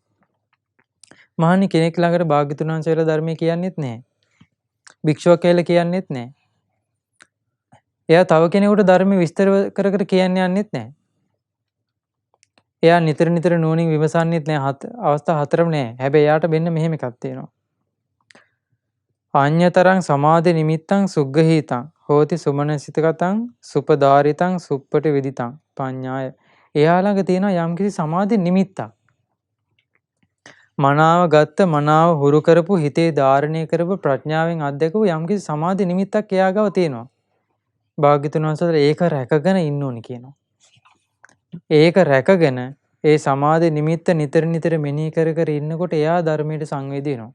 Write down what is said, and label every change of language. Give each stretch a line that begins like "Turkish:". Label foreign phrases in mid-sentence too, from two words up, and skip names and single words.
Sinhala: මහණනි කෙනෙක් ළඟට භාග්‍යතුන් වහන්සේලා ධර්මයේ කියන්නෙත් නැහැ. භික්ෂුවක් කියලා කියන්නෙත් නැහැ. එයා තව කෙනෙකුට ධර්ම විස්තර කර කර කියන්න යන්නෙත් නැහැ. එයා නිතර නිතර නුවණින් විමසන්නෙත් නැහැ. අවස්ථා හතරම නැහැ. හැබැයි එයාට මෙන්න මෙහෙම එකක් තියෙනවා.
Pali: අඤ්‍යතරං සමාධි නිමිත්තං සුග්ගහීතං හෝති සුමනසිතකතං සුපදාරිතං සුප්පටි විදිතං පඤ්ඤාය.
Sinhala: එයා ළඟ තියෙන යම්කිසි සමාධි නිමිත්තක්. මනාව ගත්ත මනාව හුරු කරපු හිතේ ධාරණය කරපු ප්‍රඥාවෙන් අත්දකපු යම්කිසි සමාධි නිමිත්තක් එයා ගාව තියෙනවා. භාග්‍යතුන් වහන්සේලා ඒක රැකගෙන ඉන්න ඕනි කියනවා. ඒක රැකගෙන ඒ සමාධි නිමිත්ත නිතර නිතර මෙනෙහි කර කර ඉන්නකොට එයා ධර්මයට සංවේදී වෙනවා.